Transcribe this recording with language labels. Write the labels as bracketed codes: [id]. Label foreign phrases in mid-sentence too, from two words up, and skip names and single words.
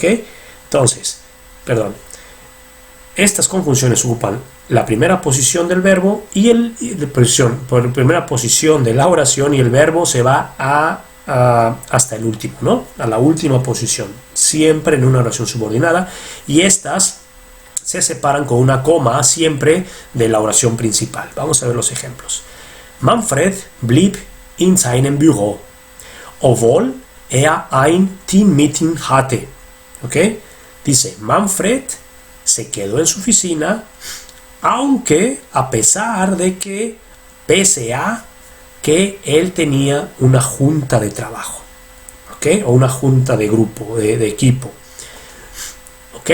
[es] Entonces, estas conjunciones ocupan la primera posición del verbo y la primera posición de la oración, y el verbo se va hasta el último, ¿no? A la última posición, siempre en una oración subordinada, y estas se separan con una coma siempre de la oración principal. Vamos a ver los ejemplos. [de] Manfred blieb in seinem Büro, obwohl ein Teammeeting hatte. [es] ¿Ok? Dice, Manfred se quedó en su oficina, aunque a pesar de que, pese a que él tenía una junta de trabajo, ¿ok? O una junta de grupo, de equipo, ¿ok?